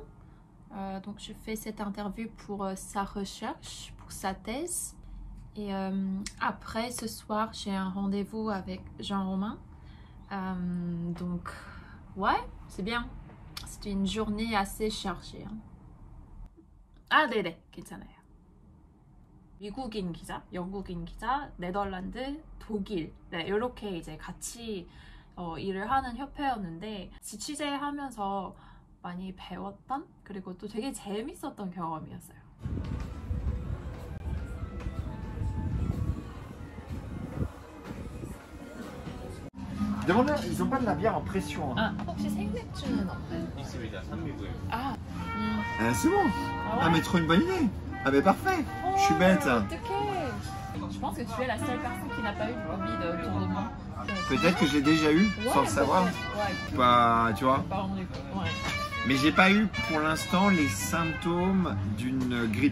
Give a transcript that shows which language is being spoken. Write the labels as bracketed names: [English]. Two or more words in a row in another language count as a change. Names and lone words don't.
[French] Donc je fais cette interview pour sa recherche, pour sa thèse. Et après ce soir, j'ai un rendez-vous avec Jean-Romain. Donc ouais, c'est bien. C'est une journée assez chargée. [Korean] 아, 네네, 괜찮아요. 미국인 기자, 영국인 기자, 네덜란드, 독일 네, 이렇게 이제 같이 일을 하는 협회였는데 취재하면서 많이 배웠던 그리고 또 되게 재밌었던 경험이었어요. [French] Demande-leur, ils ont pas de la bière en pression. Hein. [Korean] 아, 혹시 생맥주는 없나요? 있습니다. 산미고요. 아, [French] C'est bon. Ah mais trop une bonne idée. Ah mais parfait. Je suis bête. [Korean] 어떡해. [French] Je pense que tu es la seule personne qui n'a pas eu le Covid autour de moi. Peut-être que j'ai déjà eu sans le savoir. Ouais, Pas, tu vois. pas rendu compte. Ouais. Mais j'ai pas eu pour l'instant les symptômes d'une grippe.